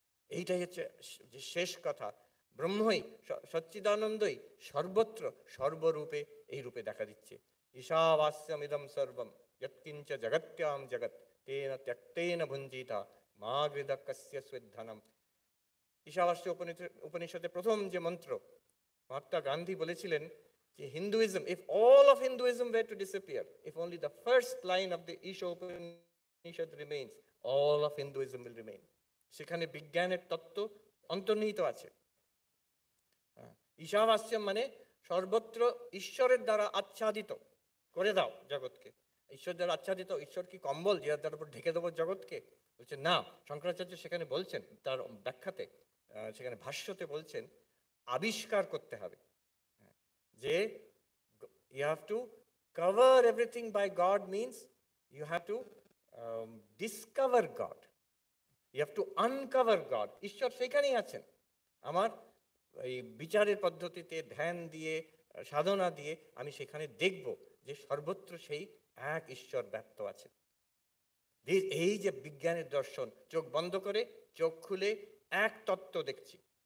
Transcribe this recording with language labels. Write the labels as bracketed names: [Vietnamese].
[Bangla] এইটাই হচ্ছে যে শেষ কথা। ব্রহ্মই, সচ্চিদানন্দই সর্বত্র সর্বরূপে এই রূপে দেখা দিচ্ছে। [Sanskrit] ঈশাবাস্যমিদম সর্বম যৎকিঞ্চ জগত্যাম জগৎ তেন ত্যক্তেন ভুঞ্জিতা মা গৃদ কস্য স্বিদ্ধনম। [Bangla] ঈশাবাস্য উপনিষদে প্রথম যে মন্ত্র, মহাত্মা গান্ধী বলেছিলেন যে Hinduism, [English] if all of Hinduism were to disappear, if only the first line of the Isha Upanishad remains, all of Hinduism will remain. [Bangla] সেখানে বিজ্ঞানের তত্ত্ব অন্তর্নিহিত আছে। ঈশাবাস্যম মানে সর্বত্র ঈশ্বরের দ্বারা আচ্ছাদিত করে দাও জগৎকে। ঈশ্বর দ্বারা আচ্ছাদিত, ঈশ্বর কি কম্বল যার দ্বারা উপর ঢেকে দেবো জগৎকে? বলছে না। শঙ্করাচার্য সেখানে বলছেন, তার ব্যাখ্যাতে, সেখানে ভাষ্যতে বলছেন আবিষ্কার করতে হবে, যে [English] you have to cover everything by God means you have to discover God. You have to uncover God. [Bangla] ঈশ্বর সেখানেই আছেন। আমার এই বিচারের পদ্ধতিতে, ধ্যান দিয়ে, সাধনা দিয়ে আমি সেখানে দেখব যে সর্বত্র সেই এক ঈশ্বর ব্যক্ত আছে। এই যে বিজ্ঞানের দর্শন, চোখ বন্ধ করে চোখ খুলে এক তত্ত্ব দেখছি।